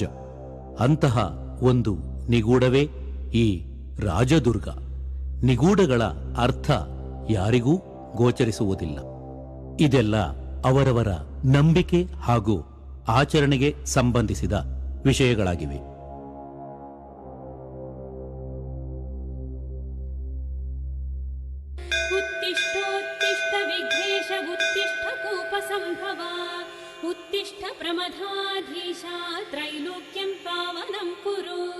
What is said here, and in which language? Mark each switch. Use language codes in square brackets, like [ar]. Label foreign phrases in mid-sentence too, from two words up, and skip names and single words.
[kn] ಅಂತಹ ಒಂದು ನಿಗೂಢವೇ ಈ ರಾಜದುರ್ಗ. ನಿಗೂಢಗಳ ಅರ್ಥ ಯಾರಿಗೂ ಗೋಚರಿಸುವುದಿಲ್ಲ. ಇದೆಲ್ಲ ಅವರವರ ನಂಬಿಕೆ ಹಾಗೂ ಆಚರಣೆಗೆ ಸಂಬಂಧಿಸಿದ ವಿಷಯಗಳಾಗಿವೆ. [sa] उत्तिष्ठोत्तिष्ठ विघ्नेश उत्तिष्ठ कूपसम्भव उत्तिष्ठ प्रमदाधीशा त्रैलोक्यं पावनं कुरु.